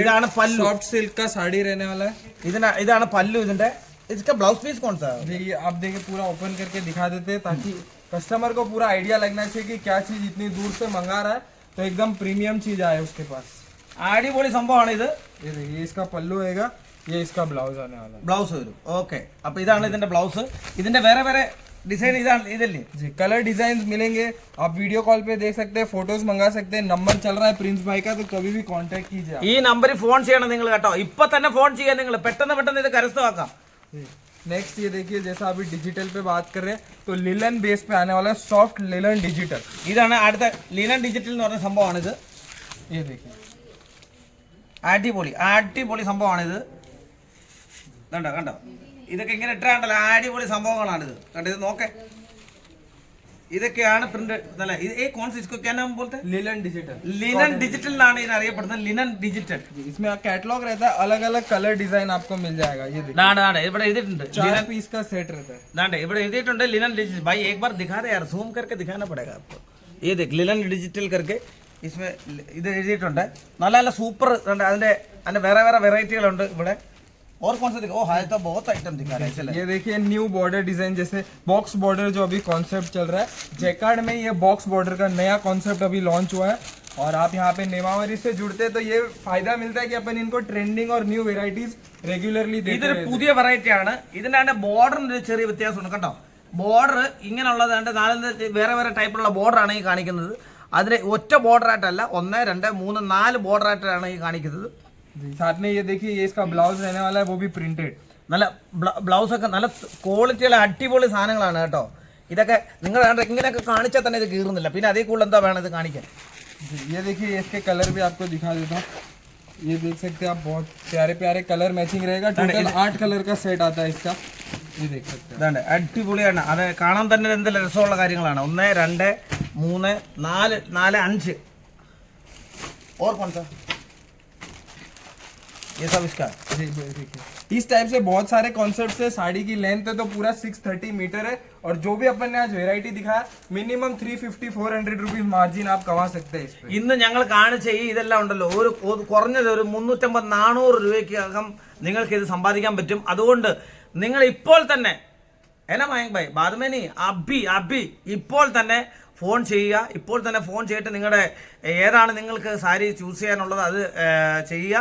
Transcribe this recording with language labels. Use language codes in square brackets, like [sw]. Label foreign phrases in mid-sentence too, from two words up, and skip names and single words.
[ml] ഇതാണ് പല്ലു. [en] soft silk [hi] का साड़ी रहने वाला है। [ml] ഇതാണ് പല്ലു ഇതിന്റെ. [hi] इसका ब्लाउज पीस कौन सा है? देखिए आप देखिए, पूरा ओपन करके दिखा देते हैं ताकि कस्टमर को पूरा आइडिया लगना चाहिए कि क्या चीज इतनी दूर से मंगा रहा है, तो एकदम प्रीमियम चीज आए उसके पास। [ml] അടിപൊളി സംഭവമാണ് ഇത്. [hi] ये देखिए, इसका पल्लू होगा, ये इसका ब्लाउज आने वाला है। [ml] ബ്ലൗസ് വരും. ഓക്കെ, അപ്പൊ ഇതാണ് ഇതിന്റെ ബ്ലൗസ്. ഇതിന്റെ വേറെ ഡിസൈൻ ഇതല്ലേ? [hi] जी, [en] colour design [hi] मिलेंगे। आप [en] video call [hi] पे देख सकते हैं, फोटोज मंगा सकते हैं। नंबर चल रहा है प्रिंस भाई का, तो कभी भी कांटेक्ट कीजिए आप। [ml] ഈ നമ്പറിൽ ഫോൺ ചെയ്യണം നിങ്ങൾ കേട്ടോ. ഇപ്പൊ തന്നെ ഫോൺ ചെയ്യാൻ നിങ്ങൾ പെട്ടെന്ന് ഇത് കരസ്ഥമാക്കാം. [hi] नेक्स्ट ये देखिए, जैसा अभी डिजिटल पे बात कर रहे हैं, तो लिलन बेस पे आने वाला है, [en] soft linen digital. [ml] ഇതാണ് അടുത്ത [en] linen digital [ml] എന്ന് പറഞ്ഞ സംഭവമാണിത്. [hi] ये देखिए, [ml] അടിപൊളി സംഭവമാണിത്. കണ്ടോ, ഇതൊക്കെ ഇങ്ങനെ ഇട്ടാണ്ടല്ലോ, അടിപൊളി സംഭവങ്ങളാണിത്. കണ്ടോ, ഇത് നോക്കേ, ഇതൊക്കെയാണ് പ്രിന്റ്. [en] linen digital, linen digital [ml] എന്നാണ് ഇതിനെ അറിയപ്പെടുന്നത്. [en] linen digital. [hi] इसमें कैटलॉग रहता है, अलग अलग [en] colour design [hi] आपको मिल जाएगा। ये देखिए, [ml] ഇവിടെ എഴുതിയിട്ടുണ്ട് [hi] 4 पीस का सेट रहता है। [ml] ഇവിടെ എഴുതിയിട്ടുണ്ട് [en] linen digital. [hi] भाई एक बार दिखा दे यार, जूम करके दिखाना पड़ेगा आपको. ये देख [en] linen digital [hi] करके इसमें [ml] ഇത് എഴുതിയിട്ടുണ്ട്. നല്ല സൂപ്പർ. അതിന്റെ വേറെ വെറൈറ്റികളുണ്ട് ഇവിടെ. [hi] और कौन सा दिखा? ओ हाय, तो बहुत आइटम दिखा रहा है. चले, ये देखिए [en] new border design, [hi] जैसे [en] box border [hi] जो अभी कॉन्सेप्ट चल रहा है, जैकार्ड में ये [en] box border [hi] का नया कॉन्सेप्ट अभी लॉन्च हुआ है। और आप यहाँ पे नेमावरी से जुड़ते हैं तो ये फायदा मिलता है कि अपन इनको ट्रेंडिंग और [en] new varieties regularly [hi] देते [ml] ഇതൊരു പുതിയ വെറൈറ്റി ആണ്. ഇതിന്റെ ബോർഡറിന് ചെറിയ വ്യത്യാസമുണ്ട് കണ്ടോ. ബോർഡർ ഇങ്ങനെയുള്ളത് വേറെ ടൈപ്പിലുള്ള ബോർഡറാണ് ഈ കാണിക്കുന്നത്. അതിന് ഒറ്റ ബോർഡർ ആയിട്ടല്ല, 1 2 3 4 ബോർഡർ ആയിട്ടാണ് ഈ കാണിക്കുന്നത്. [hi] साथ में ये देखिए, ये इसका ब्लाउज रहने वाला है, वो भी प्रिंटेड। [ml] നല്ല ബ്ലൗസ് ഒക്കെ നല്ല ക്വാളിറ്റിയുള്ള അടിപൊളി സാധനങ്ങളാണ് കേട്ടോ. ഇതൊക്കെ നിങ്ങൾ ഇങ്ങനെയൊക്കെ കാണിച്ചാൽ തന്നെ ഇത് കീറുന്നില്ല. പിന്നെ അതേ കൂടുതൽ എന്താ വേണം ഇത് കാണിക്കാൻ. [hi] ये देखिए, इसके कलर भी आपको दिखा देता हूँ। ये देख सकते हैं आप, बहुत प्यारे [en] colour matching [hi] रहेगा। टोटल 8 कलर का सेट आता है इसका, ये देख सकते हैं। [ml] ഇതാണ് അടിപൊളിയാണ്. അത് കാണാൻ തന്നെ എന്തെല്ലാം രസമുള്ള കാര്യങ്ങളാണ്. [hi] 1 2 3 4 4 5 और कौन सा? ये सब इसका. जी देखिए, इस टाइप से बहुत सारे कॉन्सेप्ट है। साड़ी की लेंथ है तो पूरा 630 मीटर है। और जो भी अपन ने आज वेराइटी दिखाया, मिनिमम 350-400 [en] rupees margin [hi] आप कमा सकते हैं इस पे। [ml] ഇന്ന് ഞങ്ങൾ കാണിച്ച ഇതെല്ലാം ഉണ്ടല്ലോ, കുറഞ്ഞത് ഒരു 350-400 രൂപയ്ക്കകം നിങ്ങൾക്ക് ഇത് സമ്പാദിക്കാൻ പറ്റും. അതുകൊണ്ട് നിങ്ങൾ ഇപ്പോൾ തന്നെ എന്നാ മയങ്ക് ഭായ് ബാദമേനി അബി ഇപ്പോൾ തന്നെ ഫോൺ ചെയ്യുക. ഇപ്പോൾ തന്നെ ഫോൺ ചെയ്തിട്ട് നിങ്ങളുടെ ഏതാണ് നിങ്ങൾക്ക് സാരി ചൂസ് ചെയ്യാനുള്ളത് അത് ചെയ്യുക.